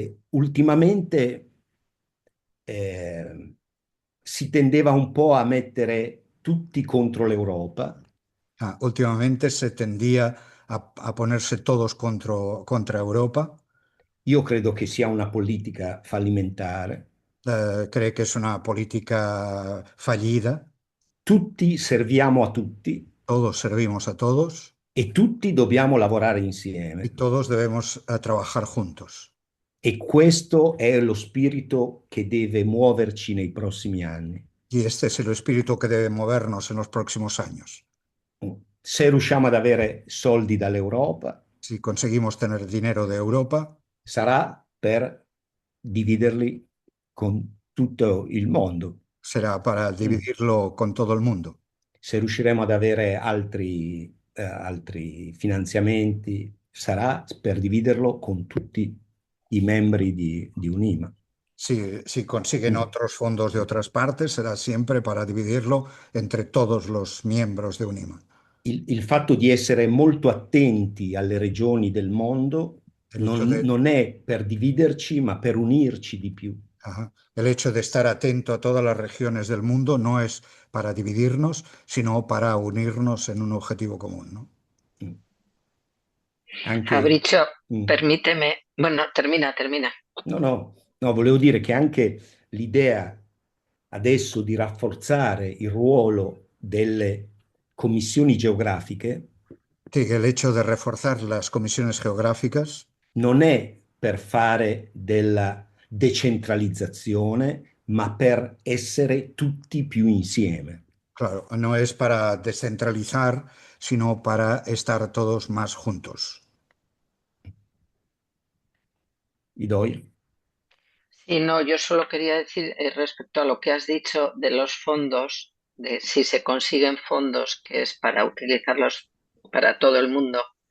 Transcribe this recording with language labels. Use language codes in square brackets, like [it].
[it] Ultimamente eh, si tendeva un po' a mettere tutti contro l'Europa. [es] Últimamente se tendía a ponerse todos contra Europa. [it] Io credo che sia una politica fallimentare. [es] Cree que es una política fallida. [it] Tutti serviamo a tutti [es] Todos servimos a todos [it] e tutti dobbiamo lavorare [es] y [it] insieme. [es] todos debemos trabajar juntos. [it] E questo è lo spirito che deve muoverci nei prossimi anni. [es] Y este es el espíritu que debe movernos en los próximos años. [it] Se riusciamo ad avere soldi dall'Europa, [es] Si conseguimos tener dinero de Europa, [it] sarà per dividerli con tutto il mondo. [es] será para dividirlo con todo el mundo. [it] Se riusciremo ad avere altri finanziamenti, sarà per dividerlo con tutti i membri di Unima. [es] Si consiguen otros fondos de otras partes, será siempre para dividirlo entre todos los miembros de UNIMA. [it] Il fatto di essere molto attenti alle regioni del mondo [es] El hecho de, [it] non è per dividerci, ma per unirci di più. [es] el hecho de estar atento a todas las regiones del mundo no es para dividirnos, sino para unirnos en un objetivo común, ¿no? [it] Anche, Fabrizio, mm. [es] permíteme, bueno, termina. [it] No, volevo dire che anche l'idea adesso di rafforzare il ruolo delle commissioni geografiche [es] Sí, que el hecho de reforzar las comisiones geográficas [it] non è per fare della decentralizzazione, ma per essere tutti più insieme. [es] claro, no es para descentralizar, sino para estar todos más juntos. Idoia? Sí, no, yo solo quería decir respecto a lo que has dicho de los fondos, de si se consiguen fondos, que es para utilizarlos para todo el mundo,